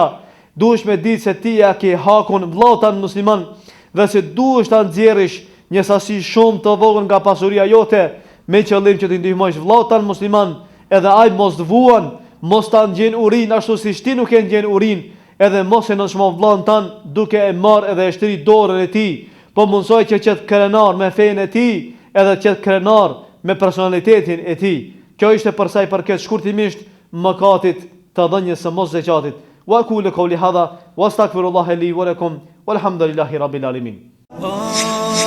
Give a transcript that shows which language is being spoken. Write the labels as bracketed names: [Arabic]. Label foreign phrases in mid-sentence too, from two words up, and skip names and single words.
[Albanian] Duhesh me ditë se ti ja ke hakun vllautan musliman dhe se duhesh ta nxjerrësh një sasi shumë të vogël nga pasuria jote me qëllim që të ndihmosh vllautan musliman, edhe ai mos të vuan, mos ta ngjën urin ashtu siç ti nuk e ngjën urin, edhe mos e nënshmon vllaun tan duke e marr edhe e shtri dorën e tij. Po mundsoj që të krenar me fenë e tij, edhe të krenar me personalitetin e tij. Kjo ishte për sa i përket shkurtimisht mëkatit të dhënjes së mos zakatit. [Arabic] وأقول قولي هذا وأستغفر الله لي ولكم والحمد لله رب العالمين.